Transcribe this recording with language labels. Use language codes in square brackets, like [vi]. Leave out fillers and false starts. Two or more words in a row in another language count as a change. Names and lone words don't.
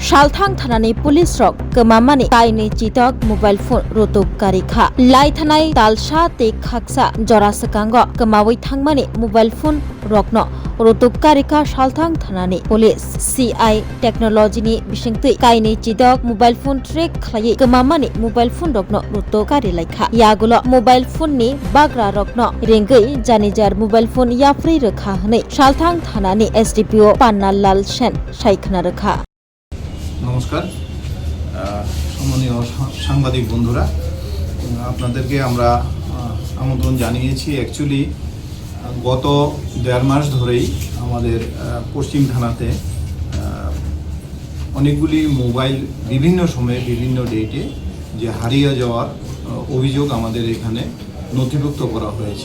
[trp] Shalthang thanani police rok kemamani kaini chitok [en] mobile phone [trp] rotok karikha lai thanai talsa te khaksa jora sekango kemawi thangmani [en] mobile phone [trp] rokno rotok karikha Shalthang thanani police [en] CI technology [trp] ni bisingtui kaini chitok [en] mobile phone track [trp] khlai kemamani [en] mobile phone [trp] rokno rotok kari laikha yagulo [en] mobile phone [trp] ni bagra rokno rengei janijar [en] mobile phone [trp] yapri rakha hne Shalthang thanani SDPO Pannalal Sen সাইখনা rakha [bn] নমস্কার সম্মানীয় সাংবাদিক বন্ধুরা, আপনাদেরকে আমরা আমন্ত্রণ জানিয়েছি। অ্যাকচুয়ালি গত 1.5 মাস ধরেই আমাদের পশ্চিম থানাতে অনেকগুলি মোবাইল বিভিন্ন সময়ে বিভিন্ন ডেটে যে হারিয়ে যাওয়ার অভিযোগ আমাদের এখানে নথিভুক্ত করা হয়েছে।